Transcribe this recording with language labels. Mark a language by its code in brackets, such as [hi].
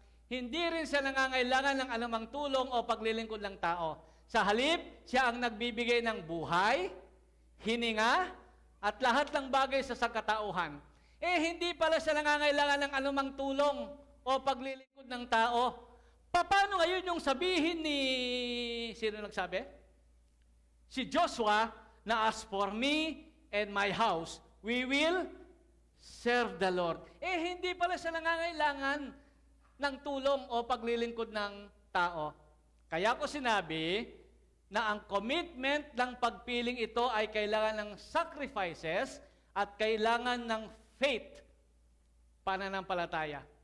[tl] Hindi rin siya nangangailangan ng anumang tulong o paglilingkod ng tao. Sa halip, siya ang nagbibigay ng buhay, hininga, at lahat ng bagay sa sangkatauhan. Hindi pala siya nangangailangan ng anumang tulong o paglilingkod ng tao. Paano ngayon yung sabihin ni... Sino nagsabi? [en] Si Joshua, na as for me and my house, we will serve the Lord. [tl] Hindi pala siya nangangailangan ng tulong o paglilingkod ng tao. Kaya ko sinabi na ang commitment ng pagpiling ito ay kailangan ng sacrifices at kailangan ng faith, pananampalataya.